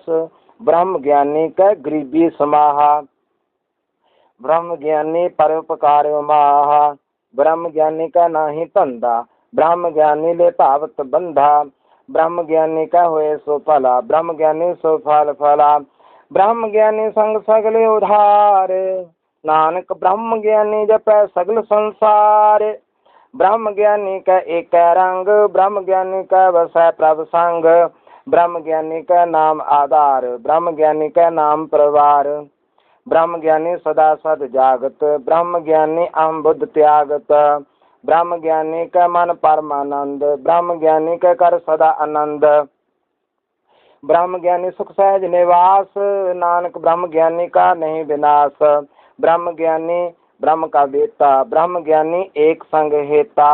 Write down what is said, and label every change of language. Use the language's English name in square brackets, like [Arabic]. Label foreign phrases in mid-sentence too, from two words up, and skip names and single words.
[Punjabi] ਬ੍ਰਹਮ ਗਿਆਨੀ ਕਾ ਗਰੀਬੀ ਸਮਾਹਾ, ਬ੍ਰਹਮ ਗਿਆਨੀ ਪਰੋਪਕਾਰ ਮਾਹਾ। ਬ੍ਰਹਮ ਗਿਆਨੀ ਕਾ ਨਾਹੀ ਧੰਧਾ, ਬ੍ਰਹਮ ਗਿਆਨੀ ਲੇ ਭਾਵਤ ਬੰਧਾ। ਬ੍ਰਹਮ ਗਿਆਨੀ ਕਾ ਹੋਏ ਸੋ ਫਲਾ, ਬ੍ਰਹਮ ਗਿਆਨੀ ਸੋ ਫਲ ਫਲਾ। ਬ੍ਰਹਮ ਗਿਆਨੀ ਸੰਗ ਸਗਲੇ ਉਧਾਰ, ਨਾਨਕ ਬ੍ਰਹਮ ਗਿਆਨੀ ਜਪੈ ਸਗਲ ਸੰਸਾਰ। ਬ੍ਰਹਮ ਗਿਆਨੀ ਕਾ ਏਕ ਰੰਗ, ਬ੍ਰਹਮ ਗਿਆਨੀ ਕਾ ਵਸੈ ਪ੍ਰਭ ਸੰਗ। ਬ੍ਰਹਮ ਗਿਆਨੀ ਕਾ ਨਾਮ ਆਧਾਰ, ਬ੍ਰਹਮ ਗਿਆਨੀ ਕਾ ਨਾਮ ਪਰਿਵਾਰ। ਬ੍ਰਹਮ ਗਿਆਨੀ ਸਦਾ ਸਦ ਜਾਗਤ, ਬ੍ਰਹਮ ਗਿਆਨੀ ਅਹਮ ਬੁੱਧ ਤਿਆਗਤ। ਬ੍ਰਹਮ ਗਿਆਨੀ ਕਾ ਮਨ ਪਰਮਾਨੰਦ, ਬ੍ਰਹਮ ਗਿਆਨੀ ਕਾ ਕਰ ਸਦਾ ਆਨੰਦ। ਬ੍ਰਹਮ ਗਿਆਨੀ ਸੁਖ ਸਹਜ ਨਿਵਾਸ, ਨਾਨਕ ਬ੍ਰਹਮ ਗਿਆਨੀ ਕਾ ਨਹੀਂ ਵਿਨਾਸ਼। ਬ੍ਰਹਮ ਗਿਆਨੀ ਬ੍ਰਹਮ ਕਾ ਬੇਟਾ, ਬ੍ਰਹਮ ਗਿਆਨੀ ਏਕ ਸੰਗ ਹੇਤਾ।